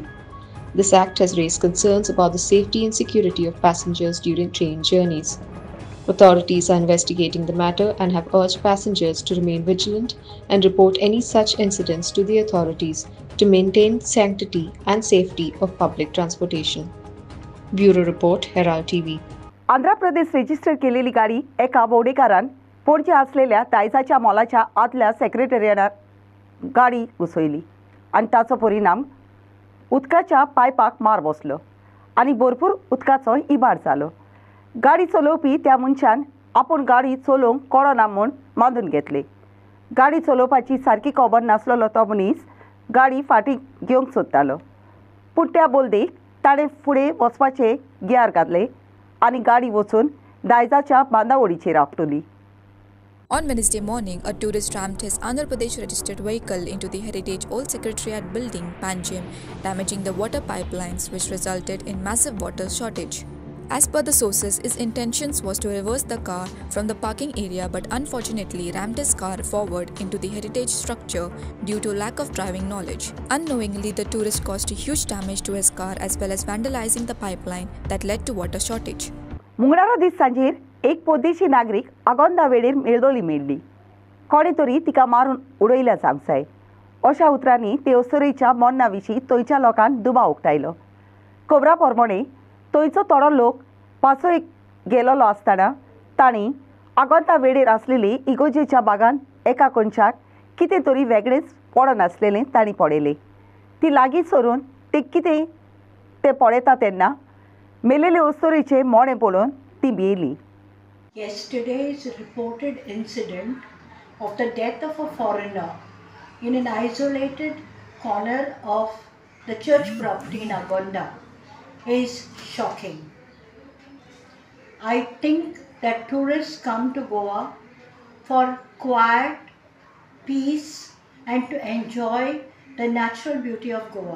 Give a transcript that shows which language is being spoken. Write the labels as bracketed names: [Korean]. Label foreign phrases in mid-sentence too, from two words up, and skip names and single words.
[English] This act has raised concerns about the safety and security of passengers during train journeys. Authorities are investigating the matter and have urged passengers to remain vigilant and report any such incidents to the authorities to maintain sanctity and safety of public transportation. Bureau Report, Herald TV. [Konkani] आंध्र प्रदेश रेजिस्टर केलेली गाडी एका बोडेकारान पणजे असलेल्या दायजाच्या मॉलाच्या आदल्या सेक्रेटरिएटात गाडी घुसयली आणि ताचो परिणाम उदकाच्या पायपाक मार बसलो आणि भरपूर उदकाचो इबाड जालो। गाडी चलोवपी त्या मनशान आपूण गाडी चलोवंक कळना म्हूण मांडून घेतली। गाडी चलोवपाची सारकी खबर नासलेलो तो मनीस गाडी फाटीं घेवंक सोदतालो, पूण त्या बोलदेक ताणें फुडें वचपाचें गियार घातलें आणि गाडी वचून दायजाच्या बांदावळीचेर आपटली। [English] On Wednesday morning, a tourist rammed his Andhra Pradesh registered vehicle into the Heritage Old Secretariat building, Panjim, damaging the water pipelines, which resulted in massive water shortage. As per the sources, his intentions was to reverse the car from the parking area, but unfortunately rammed his car forward into the heritage structure due to lack of driving knowledge. Unknowingly, the tourist caused a huge damage to his car as well as vandalizing the pipeline that led to water shortage. [Konkani] मंगळारा दीस सांजेर एक परदेशी नागरीक आगोंदा वेळेर मेळदोळी मेळ्ळी। कोणे तरी तिका मारून उडयल्या जावंक जाय अशा उतरांनी ते ओसरेच्या मरणा विशीं थंयच्या लोकांक दुबाव उक्तायलो। खबरां प्रमाणे थंयचो थोडो लोक पासोयेक गेलोलो आसतना तांणी आगोंदा वेळेर आसलेली इगोजेच्या बागान एका कोणशाक कितें तरी वेगळेंच पडन आसलेलें तांणी पळयलें। ती लागीं सरून ते कितें तें पळयता तेन्ना मेलेले ओसरेचें मोणें पळोवन ती भियेली। [English] Yesterday's reported incident of the death of a foreigner in an isolated corner of the church property in Agonda is shocking. I think that tourists come to Goa for quiet, peace and to enjoy the natural beauty of Goa.